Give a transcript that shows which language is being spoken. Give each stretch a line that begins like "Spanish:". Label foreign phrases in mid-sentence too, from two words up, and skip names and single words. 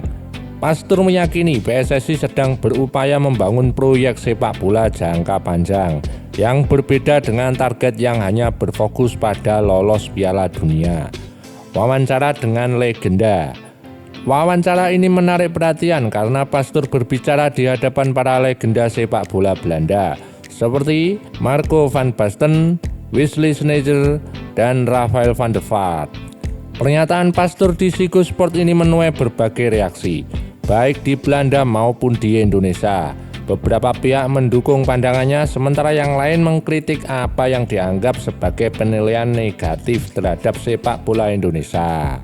Indonesian: Pastoor meyakini PSSI sedang berupaya membangun proyek sepak bola jangka panjang yang berbeda dengan target yang hanya berfokus pada lolos Piala Dunia. Wawancara dengan legenda. Wawancara ini menarik perhatian karena Pastoor berbicara di hadapan para legenda sepak bola Belanda seperti Marco van Basten, Wesley Sneijder, dan Rafael van der Vaart. Pernyataan Pastoor di Ziggo Sport ini menuai berbagai reaksi, baik di Belanda maupun di Indonesia. Beberapa pihak mendukung pandangannya, sementara yang lain mengkritik apa yang dianggap sebagai penilaian negatif terhadap sepak bola Indonesia.